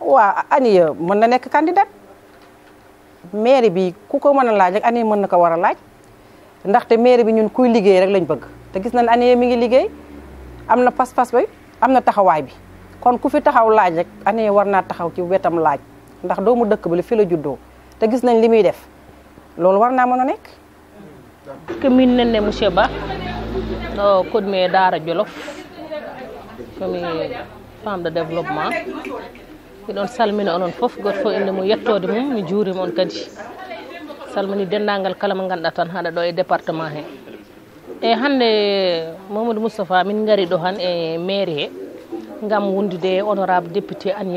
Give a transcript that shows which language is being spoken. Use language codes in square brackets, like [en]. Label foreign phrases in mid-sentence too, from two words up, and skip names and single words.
[wo] waaw année mën na nekk candidat mairie bi ku ko mën a laaj rek année mën na ko war a laaj ndaxte mairie bi ñun kuy liggéey rek lañ bëgg te gis nañ année mi ngi liggéey am na pas-pas bi am na taxawaay bi kon ku fi taxaw laaj rek année war naa taxaw ci wetam laaj ndax doomu dëkk bi la fi la juddoo te gis nañ li muy def loolu war naa mën a nekk. [ff] min nenne monsieur Ba ɗo koɗmi e Daara Jolof komi [fr] femme de développement [ff] miɗon salmina onon fof goto fof inde mum yettode mum mi juurima on kadi salmini denndangal kala mo ngannduɗaa tan haɗa ɗo e département he e hannde Mamadou Moustapha min ngari ɗo han e mairie he ngam wondude [fr] honorable député [ff] Aniya